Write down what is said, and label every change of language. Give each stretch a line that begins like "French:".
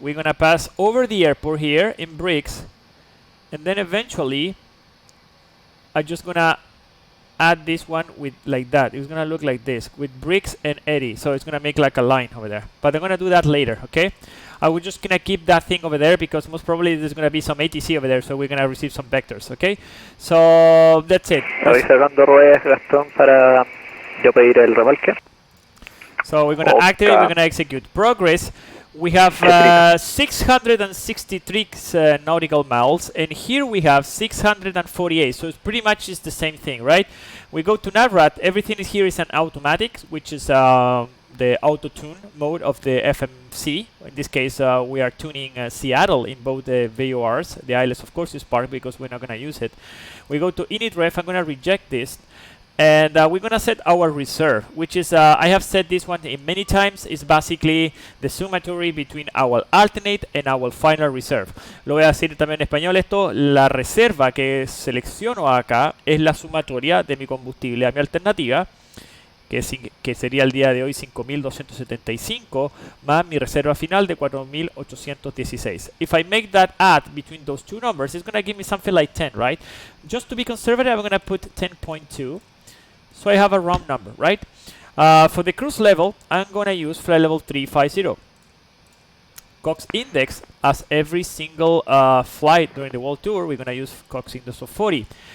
English: We're gonna pass over the airport here in Bricks, and then eventually I'm just gonna add this one with like that. It's gonna look like this with Bricks and Eddie, so it's gonna make like a line over there, but I'm gonna do that later. Okay, I was just gonna keep that thing over there because most probably there's gonna be some ATC over there, so we're gonna receive some vectors. Okay, so that's it.
Spanish: Estoy sacando ruedas, Gastón, para yo pedir el remolque.
English: So we're gonna activate, we're gonna execute. Progress, we have 663 nautical miles, and here we have 648, so it's pretty much is the same thing, right? We go to Navrat, everything is here is an automatic, which is the auto-tune mode of the FMC. In this case, we are tuning Seattle in both the VORs. The ILS, of course, is parked because we're not gonna use it. We go to init ref, I'm gonna reject this, And we're gonna set our reserve, which is, I have said this one in many times, is basically the summatory between our alternate and our final reserve.
Spanish: Lo voy a decir también en español esto: la reserva que selecciono acá es la sumatoria de mi combustible a mi alternativa, que sería el día de hoy 5.275, más mi reserva final de 4.816.
English: If I make that add between those two numbers, it's gonna give me something like 10, right? Just to be conservative, I'm gonna put 10.2. So I have a round number, right? For the cruise level, I'm gonna use flight level 350. Cox index, as every single flight during the world tour, we're gonna use Cox index of 40.